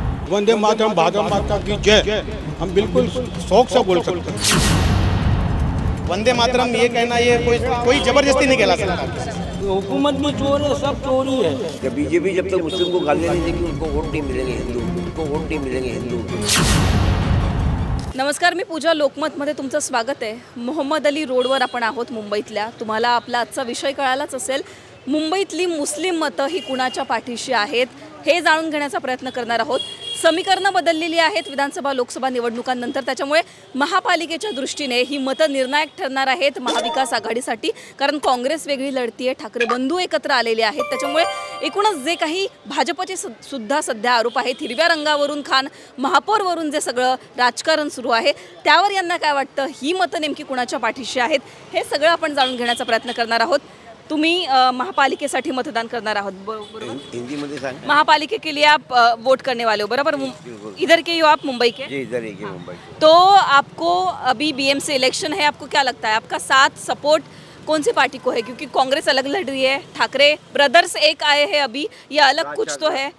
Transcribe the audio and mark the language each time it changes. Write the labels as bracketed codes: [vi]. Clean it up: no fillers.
[hi] वंदे मातरम, भारत माता की जय, हम बिल्कुल शौक से बोल सकते हैं। वंदे मातरम ये कहना, ये कोई जबरदस्ती नहीं कहला सकता। हुकूमत में चोर है, सब चोरी है। जब बीजेपी जब तक मुस्लिम को गालियाँ नहीं देगी उनको वोट नहीं मिलेंगे, उनको वोट नहीं मिलेंगे हिंदू। [mr] नमस्कार, मी पूजा लोकमतमध्ये तुमचं स्वागत आहे। मोहम्मद अली रोडवर आपण आहोत मुंबईतल्या। तुम्हाला आपला आजचा विषय कळालाच असेल, मुंबईतली मुस्लिम मतं ही कुणाच्या पाठीशी आहेत हे जाणून घेण्याचा प्रयत्न करणार आहोत। समीकरणं बदललेली आहेत विधानसभा लोकसभा निवडणुकांनंतर, त्याच्यामुळे महापालिकेच्या दृष्टीने ही मतं निर्णायक ठरणार आहेत महाविकास आघाडीसाठी। कारण काँग्रेस वेगळी लढतीये, ठाकरे बंधू एकत्र आलेले आहेत, त्याच्यामुळे एकूणच जे काही भाजपचे सुद्धा सध्या आरोप आहेत, हिरव्या रंगावरून खान महापौरवरून जे सगळं राजकारण सुरू आहे त्यावर यांना काय वाटतं, ही मतं नेमकी कुणाच्या पाठीशी आहेत हे सगळं आपण जाणून घेण्याचा प्रयत्न करणार आहोत। तुम्ही महापालिकेसाठी मतदान करणार आहोत, बरोबर? [hi] हिंदी में सांग। महापालिके के लिए आप वोट करने वाले हो, बराबर? इधर के ही हो आप, मुंबई के? जी, इधर ही के मुंबई के। तो आपको अभी बीएमसी इलेक्शन है, आपको क्या लगता है आपका साथ सपोर्ट कौन सी पार्टी को है? क्योंकि कांग्रेस अलग लड़ रही है, ठाकरे ब्रदर्स एक आए हैं अभी, ये अलग कुछ तो है।